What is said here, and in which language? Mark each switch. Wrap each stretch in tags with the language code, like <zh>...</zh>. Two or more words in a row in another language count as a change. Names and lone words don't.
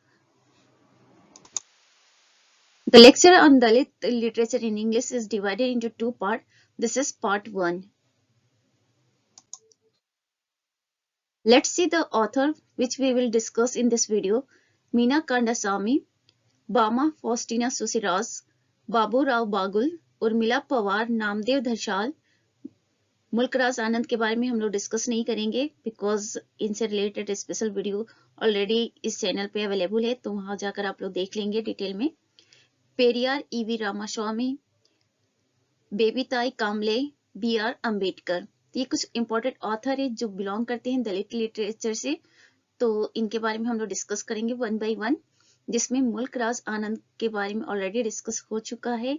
<en>The lecture on Dalit literature in English is divided into two parts. This is part 1. Let's see the author which we will discuss in this video. Meena Kandasamy, Bama Faustina Susiraj, Babu Rao Bagul, Urmila Pawar, Namdev Dhashal,</en> <hi>मुल्कराज आनंद के बारे में हम लोग डिस्कस नहीं करेंगे बिकॉज इनसे</hi> <en>related special video already</en> <hi>इस चैनल पे अवेलेबल है, तो वहां जाकर आप लोग देख लेंगे डिटेल में। पेरियार ईवी रामास्वामी, बेबीताई कामले, बी आर अम्बेडकर, ये कुछ</hi> <en>important author</en> <hi>है जो बिलोंग करते हैं</hi> <en>Dalit literature</en> <hi>से, तो इनके बारे में हम लोग डिस्कस करेंगे</hi> <en>one by one,</en> <hi>जिसमें मुल्क राज आनंद के बारे में ऑलरेडी डिस्कस हो चुका है।</hi>